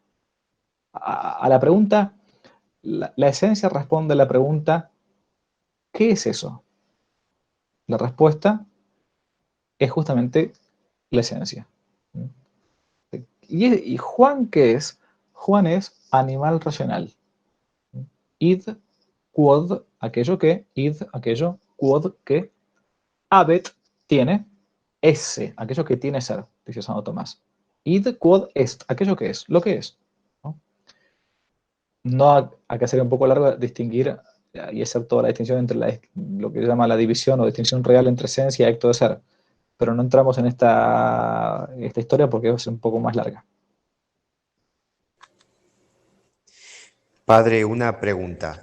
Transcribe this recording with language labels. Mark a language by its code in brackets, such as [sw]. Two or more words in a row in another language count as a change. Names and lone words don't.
[es] A la pregunta, la esencia responde a la pregunta, ¿qué es eso? La respuesta es justamente la esencia. ¿Y Juan qué es? Juan es animal racional. [la] Id, quod, [es] aquello que, id, aquello, quod, que, habet, tiene, esse, aquello que tiene ser, dice Santo Tomás. [la] Id, quod est, [es] aquello que es, lo que es. No, acá sería un poco largo distinguir y hacer toda la distinción entre lo que se llama la división o distinción real entre esencia y acto de ser. Pero no entramos en esta historia porque es un poco más larga. Padre, una pregunta.